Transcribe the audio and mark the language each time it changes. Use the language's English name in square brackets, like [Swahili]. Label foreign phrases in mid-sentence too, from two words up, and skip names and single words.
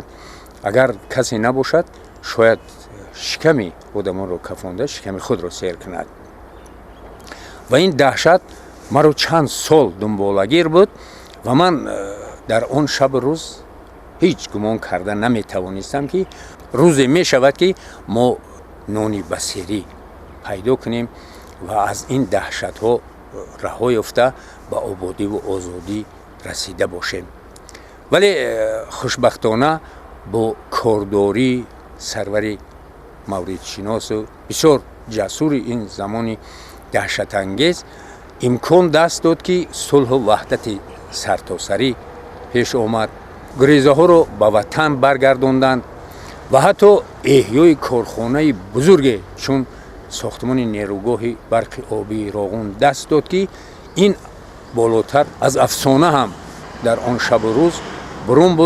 [Tajik] агар касе набошад шояд шиками одамонро кафонда шиками худро сер кунад ва ин даҳшат маро чанд сол дунболгир буд ва ман дар он шабу рӯз ҳеҷ гумон карда наметавонистам ки рӯзе мешавад ки мо нони бисерӣ пайдо кунем ва аз ин даҳшатҳо раҳо ёфта ба ободӣ ва озодӣ расида бошем. вале хушбахтона бо кордории сарвари мардумшинос ва бисёр ҷасур ин замони даҳшатангез имкон даст дод ки сулҳу ваҳдати сартосарӣ пеш омад, гурезаҳоро ба ватан баргардонданд ва ҳатто эҳёи корхонаи бузурге чун сохтмони нерӯгоҳи барқи обии Роғун даст дод ки ин болотар аз афсона ҳам дар он шабу рӯз бурун буд.